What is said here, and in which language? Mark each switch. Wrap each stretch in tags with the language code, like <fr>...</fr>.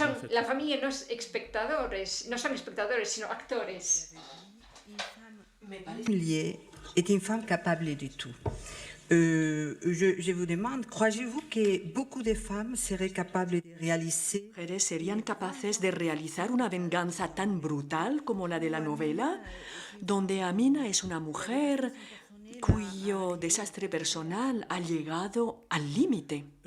<es>La familia no es espectadores, no son espectadores, sino actores.</es> <fr>Est une femme capable de tout. Je vous demande, croyez-vous que beaucoup de femmes seraient capables de réaliser?</fr> <es>¿Mujeres serían capaces de realizar una venganza tan brutal como la de la novela, donde Amina es una mujer cuyo desastre personal ha llegado al límite?</es>